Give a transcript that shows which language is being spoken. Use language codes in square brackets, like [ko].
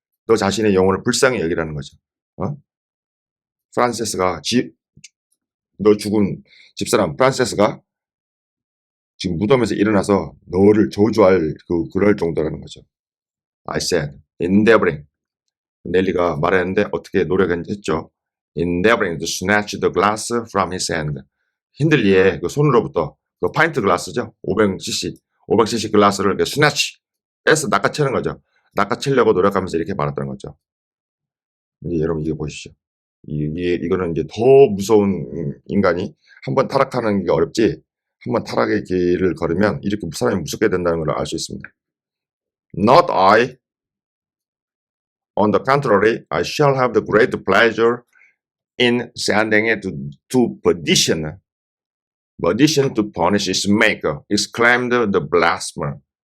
[ko] 너 자신의 영혼을 불쌍히 여기라는 거죠. 프란세스가 너 죽은 집사람 프란세스가 지금 무덤에서 일어나서 너를 저주할 그럴 정도라는 거죠. [en] I said, endeavoring. [ko] 넬리가 말했는데 어떻게 노력했죠? [en] Endeavoring to snatch the glass from his hand. [ko] 힌들리의 그 손으로부터 그 파인트 글라스죠. 500cc 글라스를 이렇게 snatch 빼서 낚아채는 거죠. 낚아채려고 노력하면서 이렇게 말했다는 거죠. 이제 여러분 이거 보시죠. 이거는 이제 더 무서운 인간이 한번 타락하는 게 어렵지 한번 타락의 길을 걸으면 이렇게 사람이 무섭게 된다는 걸 알 수 있습니다. [en] Not I. On the contrary, I shall have the great pleasure in sending it to perdition. Perdition to punish its maker, exclaimed the blasphemer.